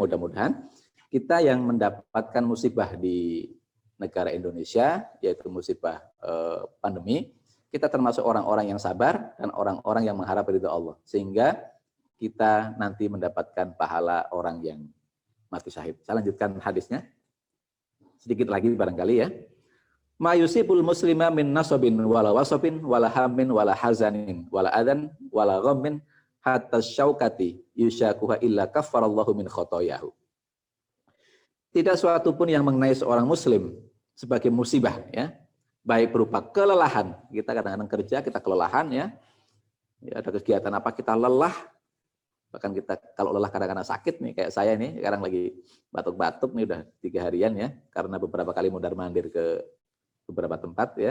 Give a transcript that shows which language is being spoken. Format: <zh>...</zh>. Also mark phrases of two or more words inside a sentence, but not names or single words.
<id>Mudah-mudahan kita yang mendapatkan musibah di negara Indonesia, yaitu musibah pandemi, kita termasuk orang-orang yang sabar dan orang-orang yang mengharap ridho Allah, sehingga kita nanti mendapatkan pahala orang yang mati syahid. Saya lanjutkan hadisnya sedikit lagi barangkali, ya.</id> <ar>ما يصيب المسلم من نصب ولا وصب ولا هم ولا حزن ولا أذى ولا غم حتى الشوكة يشاكها إلا كفر الله من خطاياه.</ar> <id>Tidak suatu pun yang mengenai seorang muslim sebagai musibah, ya, baik berupa kelelahan, kita kadang-kadang kerja kita kelelahan, ya, ada kegiatan apa kita lelah, bahkan kita kalau lelah kadang-kadang sakit nih, kayak saya nih sekarang lagi batuk-batuk nih udah 3 harian, ya, karena beberapa kali mondar-mandir ke beberapa tempat, ya.</id>